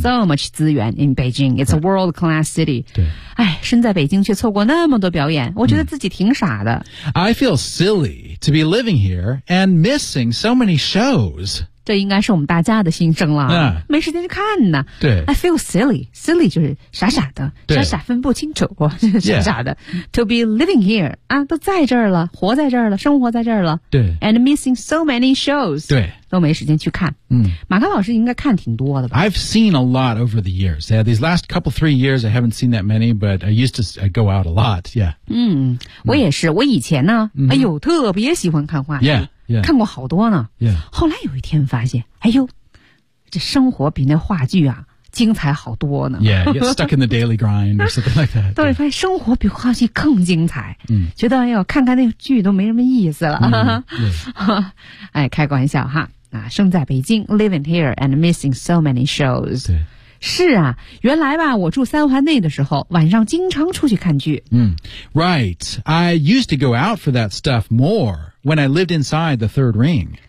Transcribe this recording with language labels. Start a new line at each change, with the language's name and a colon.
English: so much 资源 in Beijing, it's a world class city
Chinese: 对哎，身在北京却错过那么多表演我觉得自己挺傻的、嗯、
English: I feel silly to be living here and missing so many shows
Chinese: 这应该是我们大家的心声了、没时间去看呢对
English: I feel silly,
Chinese: silly 就是傻傻的傻傻分不清楚傻傻的、
English: yeah. To be living here
Chinese: 啊，都在这儿了，活在这儿了，生活在这儿了。对
English: ，and missing so many shows，
Chinese: 对，都没时间去看。嗯，马克老师应该看挺多的吧
English: ？I've seen a lot over the years. Yeah, these last couple three years, I haven't seen that many, but I used to go out a lot. Yeah.
Chinese: 嗯，我也是。我以前呢， mm-hmm. 哎呦，特别喜欢看话剧，
English: yeah, yeah.
Chinese: 看过好多呢。
English: Yeah.
Chinese: 后来有一天发现，哎呦，这生活比那话剧啊。精彩好多呢
English: Yeah, you get stuck in the daily grind or something like that
Chinese: 对，发现生活比话剧更精彩、嗯、觉得要看看那剧都没什么意思了、嗯、哎，开个玩笑哈、啊、生在北京
English: Living here and missing so many shows
Chinese: 对是啊原来吧我住三环内的时候晚上经常出去看剧、
English: 嗯、Right, I used to go out for that stuff more when I lived inside the third ring